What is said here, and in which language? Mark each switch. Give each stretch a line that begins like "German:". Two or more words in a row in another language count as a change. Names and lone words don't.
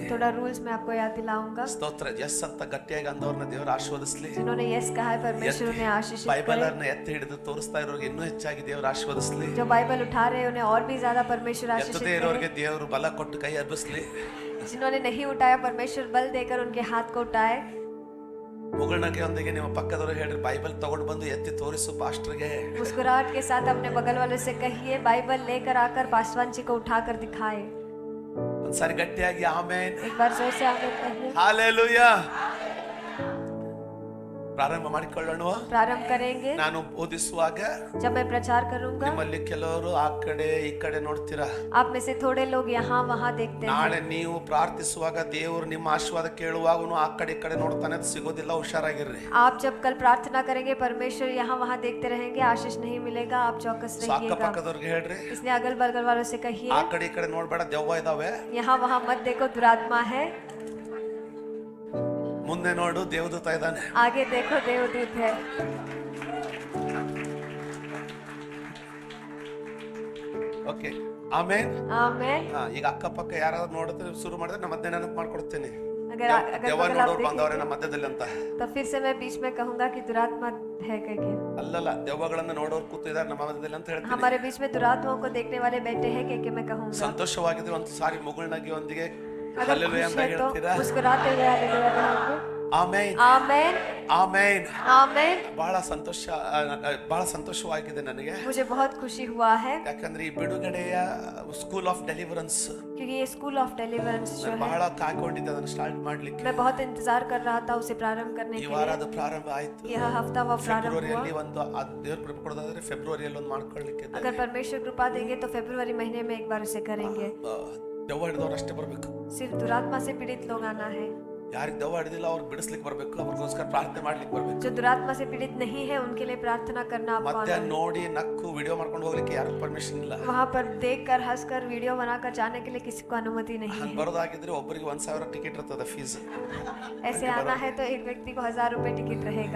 Hindi: थोड़ा रूल्स मैं आपको याद दिलाऊंगा।
Kannada: ಸ್ತೋತ್ರ. ಎಸ್ ಅಂತ ಗಟ್ಟಿಯಾಗಿ ಅಂದವ್ರನ್ನ ದೇವರು ಆಶೀರ್ವದಿಸ್ಲಿ.
Hindi: जिन्होंने यस कहा है परमेश्वर उन्हें आशीषित
Kannada: ಬೈಬಲ್
Hindi: करे।
Kannada: ಅನ್ನ ಎತ್ತಿ ಹಿಡಿದು ತೋರಿಸ್ತಾ ಇರೋರಿಗೆ ಇನ್ನೂ ಹೆಚ್ಚಾಗಿ ದೇವರು ಆಶೀರ್ವದಿಸ್ಲಿ.
Hindi: जो बाइबल उठा रहे हैं उन्हें और भी ज्यादा परमेश्वर आशीषित
Kannada: ಎತ್ತದೇ
Hindi: करे।
Kannada: ಇರೋರಿಗೆ ದೇವರು ಬಲ ಕೊಟ್ಟು ಕೈ ಹಬ್ಬಿಸ್ಲಿ.
Hindi: जिन्होंने नहीं उठाया परमेश्वर बल देकर उनके हाथ को उठाए।
Kannada: ಮುಗುಳ್ನಗೆ ಒಂದಿಗೆ ನಿಮ್ಮ ಪಕ್ಕದವರು ಹೇಳ್ರಿ, ಬೈಬಲ್ ತಗೊಂಡು ಬಂದು ಎತ್ತಿ ತೋರಿಸು ಪಾಸ್ಟರ್ಗೆ.
Hindi: मुस्कुराहट के साथ अपने बगल वाले से कहिए, बाइबल लेकर आकर पासवान जी को उठाकर दिखाए।
Kannada: ಒಂದ್ಸಾರಿ ಗಟ್ಟಿಯಾಗಿ ಆಮೆನ್.
Hindi: एक बार जोर से आगे कहिए।
Kannada: ಹಾಲೆಲೂಯಾ. ಪ್ರಾರಂಭ ಮಾಡಿಕೊಳ್ಳೋಣ.
Hindi: प्रारंभ करेंगे।
Kannada: ನಾನು ಬೋಧಿಸುವಾಗ
Hindi: जब मैं प्रचार करूंगा,
Kannada: ನಿಮ್ಮಲ್ಲಿ ಕೆಲವರು ಆ ಕಡೆ ಈ ಕಡೆ ನೋಡ್ತೀರಾ.
Hindi: आप में से थोड़े लोग यहाँ वहाँ देखते हैं।
Kannada: ನಾಳೆ ನೀವು ಪ್ರಾರ್ಥಿಸುವಾಗ ದೇವರು ನಿಮ್ಮ ಆಶೀರ್ವಾದ ಕೇಳುವಾಗನು ಆ ಕಡೆ ಈ ಕಡೆ ನೋಡ್ತಾನೆ, ಅದು ಸಿಗೋದಿಲ್ಲ. ಹುಷಾರಾಗಿರ್ರಿ.
Hindi: आप जब कल प्रार्थना करेंगे परमेश्वर यहाँ वहाँ देखते रहेंगे, आशीष नहीं मिलेगा, आप चौकस
Kannada: ಅಕ್ಕ
Hindi: रहिएगा।
Kannada: ಪಕ್ಕದವ್ರಿಗೆ ಹೇಳ್ರಿ,
Hindi: इसलिए अगल बगल वालों से कहिए,
Kannada: ಆ ಕಡೆ ಈ ಕಡೆ ನೋಡ್ಬೇಡ, ದೆವ್ವ ಇದಾವೆ.
Hindi: यहाँ वहाँ मत देखो, दुरात्मा है।
Kannada: ಮುಂದೆ ನೋಡು, ದೇವದೂತ ಇದ್ದಾನೆ.
Hindi: आगे देखो, देवदूत है।
Kannada: ಓಕೆ, ಆಮೇನ್.
Hindi: आमेन।
Kannada: ಈಗ ಅಕ್ಕಪಕ್ಕ ಯಾರಾದ್ರೂ ನೋಡಿದ್ರೆ ಶುರು ಮಾಡಿದ್ರೆ ನಮ್ಮ ಮಧ್ಯೆ ನೆನಪು ಮಾಡ್ಕೊಡ್ತೀನಿ.
Hindi: अगर अगर
Kannada: ದೆವ್ವ
Hindi: बगल आप
Kannada: ನೋಡೋರು ಬಂದವ್ರೆ
Hindi: देखेंगे
Kannada: ನಮ್ಮ मध्यದಲ್ಲಿ ಅಂತ.
Hindi: तो फिर से मैं बीच में कहूंगा कि दुरात्मा है करके।
Kannada: ಅಲ್ಲಲ್ಲ, ದೆವ್ವಗಳನ್ನ ನೋಡೋರು ಕೂತಿದ್ದಾರೆ ನಮ್ಮ ಮಧ್ಯದಲ್ಲಿ ಅಂತ ಹೇಳ್ತೀನಿ.
Hindi: हमारे बीच में दुरात्माओं को देखने वाले बैठे हैं करके मैं कहूंगा।
Kannada: ಸಂತೋಷವಾಗಿದ್ರೆ ಒಂದು ಸಾರಿ ಮುಗುಳ್ನಗಿ ಒಂದಿಗೆ
Hindi: अगर
Kannada: ಹಲ್ಲೆಲೂಯಾ
Hindi: खुश
Kannada: ಅಂತ
Hindi: है तो
Kannada: ಹೇಳ್ತೀರಾ?
Hindi: मुस्कुराते हुए हालेलुया कहेंगे।
Kannada: ಆಮೇನ್,
Hindi: आमेन,
Kannada: ಆಮೇನ್.
Hindi: आमेन।
Kannada: ಬಹಳ ಸಂತೋಷವಾಗಿದೆ ನನಗೆ.
Hindi: मुझे बहुत खुशी हुआ है
Kannada: ಯಾಕಂದ್ರೆ ಈ ಬಿಡುಗಡೆಯ ಸ್ಕೂಲ್ ಆಫ್ ಡೆಲಿವರೆನ್ಸ್
Hindi: क्योंकि ये स्कूल ऑफ डेलिवरेंस जो है,
Kannada: ಬಹಳ ಕಾಯ್ಕೊಂಡಿದ್ದೆ ಅದನ್ನ ಸ್ಟಾರ್ಟ್ ಮಾಡ್ಲಿಕ್ಕೆ.
Hindi: मैं बहुत इंतजार कर रहा था उसे प्रारंभ करने
Kannada: ಈ
Hindi: के
Kannada: ವಾರ
Hindi: लिए।
Kannada: ಅದು ಪ್ರಾರಂಭ ಆಯ್ತು.
Hindi: यह हफ्ता वह प्रारंभ हुआ।
Kannada: ಫೆಬ್ರವರಿಯಲ್ಲಿ ಒಂದು ದೇವ್ರ ಕೃಪೆ ಕೊಡೋದಾದ್ರೆ ಫೆಬ್ರವರಿಯಲ್ಲಿ ಒಂದು ಮಾಡ್ಕೊಳ್ಳಿಕ್ಕೆ ಇದೆ.
Hindi: अगर परमेश्वर कृपा देंगे तो फरवरी महीने में एक बार उसे करेंगे।
Kannada: ದೆವ್ವ ಹಿಡಿದವ್ರು ಅಷ್ಟೇ ಬರ್ಬೇಕು.
Hindi: सिर्फ दुरात्मा से पीड़ित लोग आना है।
Kannada: ಯಾರಿಗೆ ದೆವ್ವ ಹಿಡಿದಿಲ್ಲ ಅವ್ರಿಗೆ ಬಿಡಿಸ್ಲಿಕ್ಕೆ ಬರ್ಬೇಕು, ಅವ್ರಿಗೋಸ್ಕರ ಪ್ರಾರ್ಥನೆ ಮಾಡ್ಲಿಕ್ಕೆ ಬರ್ಬೇಕು.
Hindi: जो दुरात्मा से पीड़ित नहीं है उनके लिए प्रार्थना करना आपको
Kannada: ಮತ್ತೆ
Hindi: आना है।
Kannada: ನೋಡಿ ನಕ್ಕು ವಿಡಿಯೋ ಮಾಡ್ಕೊಂಡು ಹೋಗ್ಲಿಕ್ಕೆ ಯಾರು ಪರ್ಮಿಷನ್ ಇಲ್ಲ.
Hindi: वहाँ पर देखकर हंसकर वीडियो बनाकर जाने के लिए किसी को अनुमति नहीं
Kannada: ಹಂಗ್
Hindi: है।
Kannada: ಬರೋದಾಗಿದ್ರೆ ಒಬ್ಬರಿಗೆ 1,000 ಟಿಕೆಟ್ ಇರ್ತದೆ ಫೀಸ್.
Hindi: ऐसे आना है तो एक व्यक्ति को 1000 रुपए टिकट रहेगा।